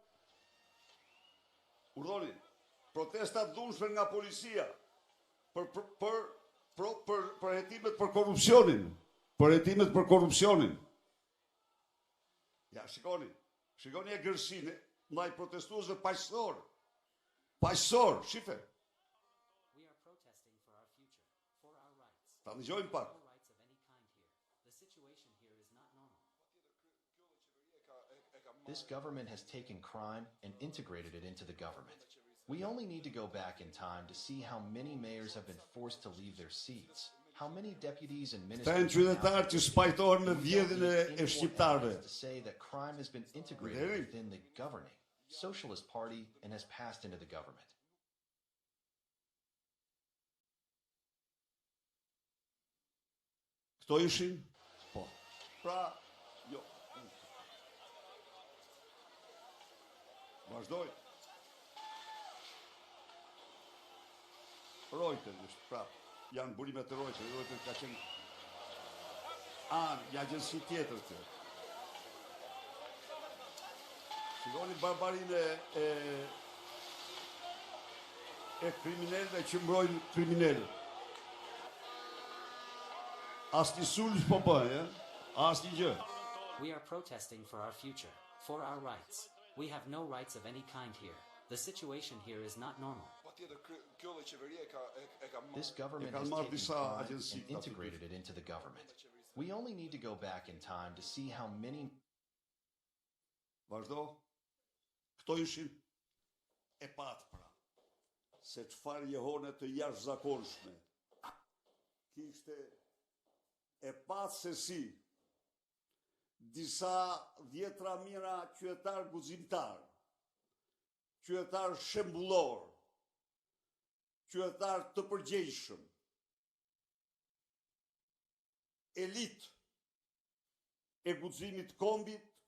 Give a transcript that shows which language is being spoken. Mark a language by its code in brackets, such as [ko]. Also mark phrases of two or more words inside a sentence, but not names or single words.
[sq] Urdhoni, protesta të dhunshme nga policia për hetimet për korrupsionin. Për hetimet për korrupsionin. Ja, shikoni e gërsinë, ndaj protestuesve paqësor. Paqësor, shife. Ta dëgjojmë pak. [en] This government has taken crime and integrated it into the government. We only need to go back in time to see how many mayors have been forced to leave their seats. How many deputies and ministers [sq] qytetarë që spajtohen me vjedhjen e shqiptarëve. [en] To say that crime has been integrated within the governing Socialist Party and has passed into the government. [sq] Këto ishin? Po. Pra, jo. Vazhdoj. Reuters është prapë. Janë burimet e Reuters. Reuters ka qenë një agjensi tjetër të. Shikoni barbarinë e kriminalëve që mbrojnë kriminalë. Asnjë sulm po bëj, asnjë gjë. [en] We are protesting for our future, for our rights. We have no rights of any kind here. The situation here is not normal. This government has taken crime and integrated it into the government. We only need to go back in time to see how many... [sq] Vazhdo. Këto ishin e patë pra. Se çfarë jehone të jashtëzakonshme. Kishte e patë se si disa dhjetra mira qytetar guximtar, qytetar shembullor, qytetar të përgjegjshëm, elit e guximit kombit,